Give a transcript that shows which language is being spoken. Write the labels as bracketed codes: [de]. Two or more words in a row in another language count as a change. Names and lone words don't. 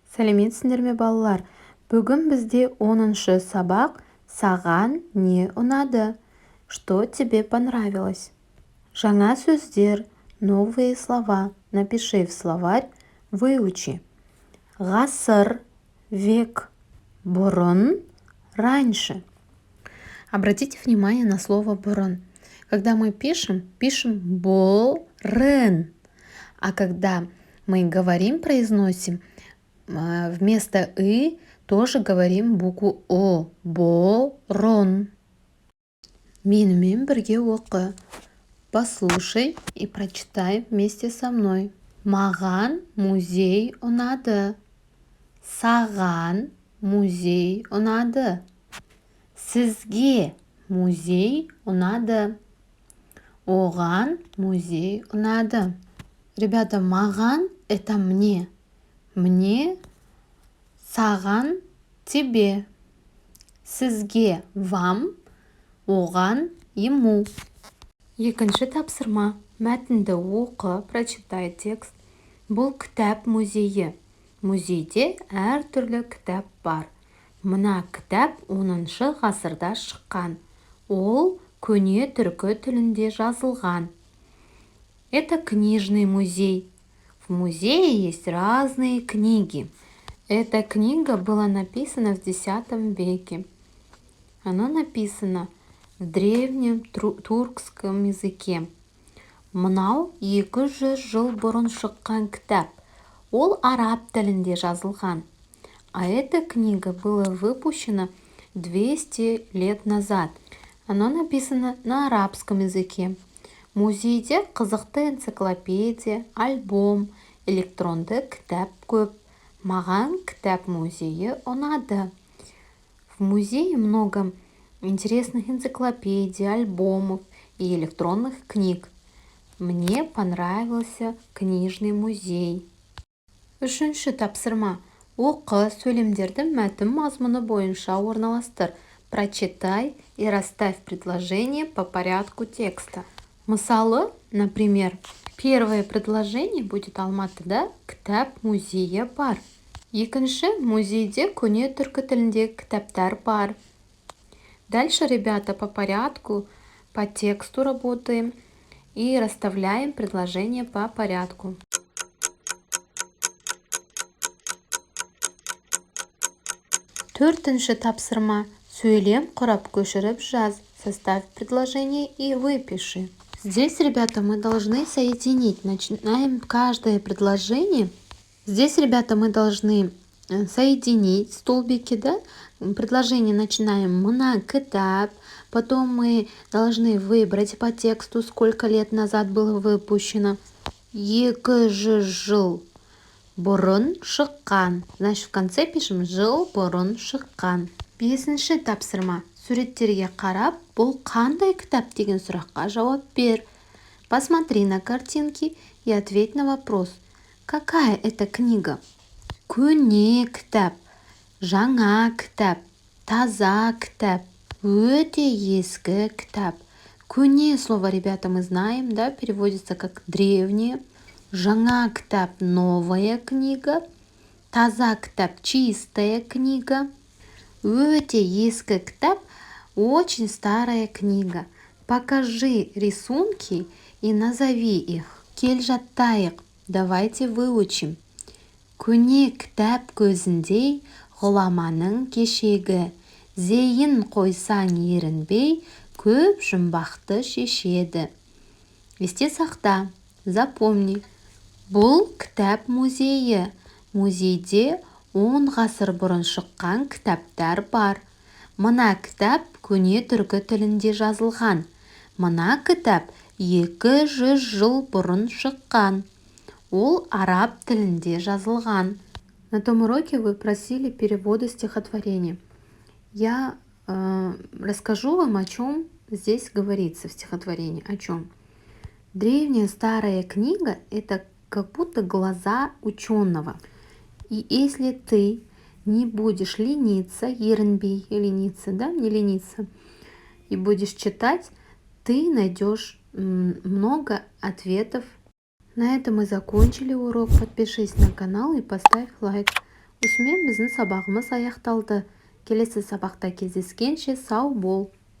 [kk] Сәлеметсіңдер ме балалар? Бүгін бізде 10-шы сабақ «Саған не ұнады?» [ru] Что тебе понравилось? [kk] Жаңа сөздер, [ru] новые слова. Напиши в словарь, выучи. Ғасыр, век, бұрын, раньше. Обратите внимание на слово «бұрын». Когда мы пишем «бұрын». А когда мы говорим, произносим, вместо «и» тоже говорим букву «о». [kk] Бұрын. Менімен бірге оқы. [ru] Послушай и прочитай вместе со мной. [kk] Маған музей ұнады. Саған музей ұнады. Сізге музей ұнады. Оған музей ұнады. Ребята, маған – [ru] это мне. Мне, саған – тебе. Сізге – вам, оған – ему. [kk] Екінші тапсырма. Мәтінді оқы, [ru] прочитай текст. [kk] Бұл кітап музейі. Музейде әртүрлі кітап бар. Мына кітап 10-шы ғасырда шыққан. Ол көне түркі тілінде жазылған. [ru] Это книжный музей. В музее есть разные книги. Эта книга была написана в X веке. Она написана в древнем туркском языке. [kk] Мынау 200 жыл бұрын шыққан кітап. Ол араб тілінде жазылған. [ru] А эта книга была выпущена 200 лет назад. Она написана на арабском языке. [kk] Музейде қызықты энциклопедия, альбом, электронды кітап көп. Маған кітап музейі ұнады. [ru] В музее много интересных энциклопедий, альбомов и электронных книг. Мне понравился книжный музей. [kk] Үшінші тапсырма. Оқы сөйлемдерді мәтін мазмұны бойынша орналастыр. [ru] Прочитай и расставь предложения по порядку текста. Мысалы, например, первое предложение будет [kk] Алматыда кітап музейі бар. Екінші, музейде көне түркі тілінде кітаптар бар. [ru] Дальше, ребята, по порядку, по тексту работаем и расставляем предложения по порядку. [kk] Төртінші тапсырма. Сөйлем құрап көшіріп жаз. [ru] Составь предложение и выпиши. Здесь, ребята, мы должны соединить. Начинаем каждое предложение. Здесь, ребята, мы должны соединить столбики, да? Предложение начинаем [kk] «мына кітап». [ru] Потом мы должны выбрать по тексту, сколько лет назад было выпущено. [kk] 200 жыл бұрын шыққан. [ru] Значит, в конце пишем [kk] «жыл бұрын шыққан». Бесінші тапсырма. Суреттерге қарап, бұл қандай кітап деген сұраққа жауап бер. [ru] Посмотри на картинки и ответь на вопрос. Какая это книга? [kk] Көне кітап, жаңа кітап, таза кітап, өте ескі кітап. [ru] Көне слово, ребята, мы знаем, да, переводится как древнее. [kk] Жаңа кітап – [ru] новая книга. [kk] Таза кітап – [ru] чистая книга. [kk] Өте ескі кітап – [ru] очень старая книга. Покажи рисунки и назови их. [kk] Кел жаттайық. [ru] Давайте выучим. [kk] Көне кітап көзіндей ғұламаның кешегі. Зейін қойсаң ерінбей, көп жұмбақты шешеді. Есте сақта, запомни. Бұл кітап музейі. Музейде 10 ғасыр бұрын шыққан кітаптар бар. Мына кітап көне түркі тілінде жазылған. Мына кітап 200 жыл бұрын шыққан. Ол араб тілінде жазылған. [ru] На том уроке вы просили переводы стихотворения. Я расскажу вам, о чем здесь говорится в стихотворении. О чем? Древняя старая книга – это как будто глаза ученого. И если ты не будешь лениться, ерінбей, лениться, да, не лениться, и будешь читать, ты найдешь много ответов. На этом мы закончили урок. Подпишись на канал и поставь лайк. [kk] осымен біздің сабағымыз аяқталды. Келесі сабақта кездескенше сау бол.